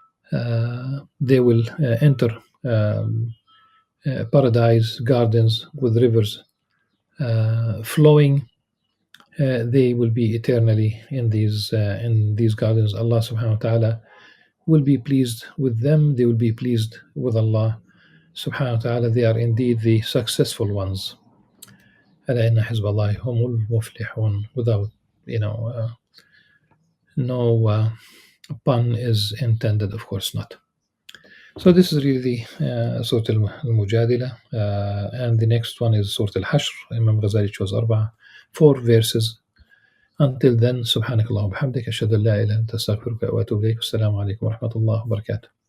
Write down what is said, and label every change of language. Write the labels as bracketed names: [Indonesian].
[English] They will enter paradise, gardens with rivers flowing. They will be eternally in these gardens. Allah subhanahu wa ta'ala will be pleased with them. They will be pleased with Allah subhanahu wa ta'ala. They are indeed the successful ones. [Arabic] ألا إن حزب الله هم المفلحون. [English] Without, no pun is intended, of course not. So this is really Surah Al-Mujadila, and the next one is Surah Al-Hashr. Imam Ghazali chose 4 verses. Until then, [Arabic] سبحانك اللهم وبحمدك أشهد أن لا إله إلا أنت أستغفرك وأتوب إليك. والسلام عليكم ورحمة الله وبركاته.